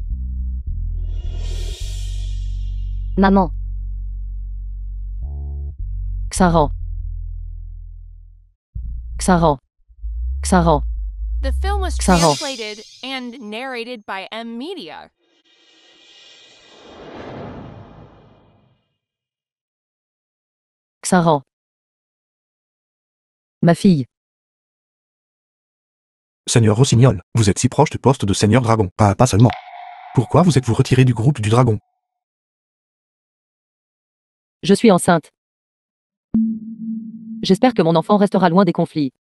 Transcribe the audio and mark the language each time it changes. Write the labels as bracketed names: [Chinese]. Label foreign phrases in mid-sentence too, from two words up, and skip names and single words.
[French] maman, Xaran. Xaran. Xaran. [English] The film was Xaran. translated and narrated by M Media. Xaran. [French] Ma fille. Seigneur Rossignol, vous êtes si proche du poste de Seigneur Dragon. Ah, pas seulement. Pourquoi vous êtes-vous retiré du groupe du Dragon? Je suis enceinte. J'espère que mon enfant restera loin des conflits.